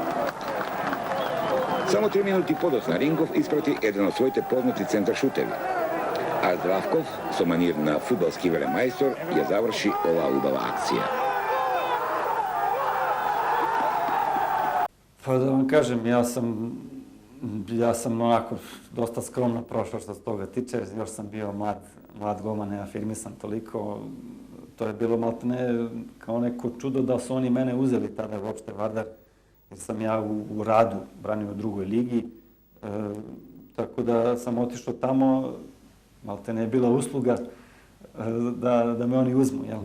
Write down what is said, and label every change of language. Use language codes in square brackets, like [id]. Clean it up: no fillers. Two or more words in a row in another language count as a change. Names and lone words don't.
[mk] Само 3 минути подоцна Рингов испрати еден од своите познати центар шутеви, а Здравков со манир на фудбалски велемајстор ја заврши оваа убава акција. [sr] Па да вам кажем, ја сам онако доста скромно прошao што се тога тиче, још сам био mlad golman, ne afirmisan toliko. To je bilo maltene kao neko čudo da su oni mene uzeli tada uopšte Vardar, jer sam ja u Radu branio u drugoj ligi, tako da sam otišao tamo, maltene je bila usluga da me oni uzmu, jel?